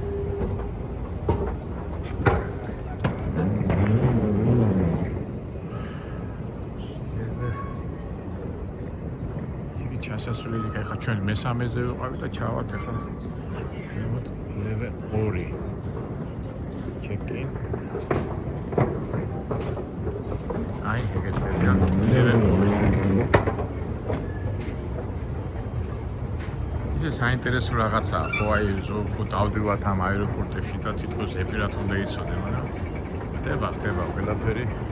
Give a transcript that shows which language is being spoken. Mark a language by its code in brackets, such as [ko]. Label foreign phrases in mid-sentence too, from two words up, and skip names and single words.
[ka] ისეთი ჩასასვლელი ხა ჩვენ მესამეზე ვიყავით და ჩავართ ახლა [en] level 2 check-in. [ka] აი, ეგეცებიან level 2. ისე საინტერესო რაღაცაა, ხო აი ხო დავდივართ ამ აეროპორტებში და თითქოს ეფირათ უნდა იცოდე, მაგრამ ხდება ყველაფერი.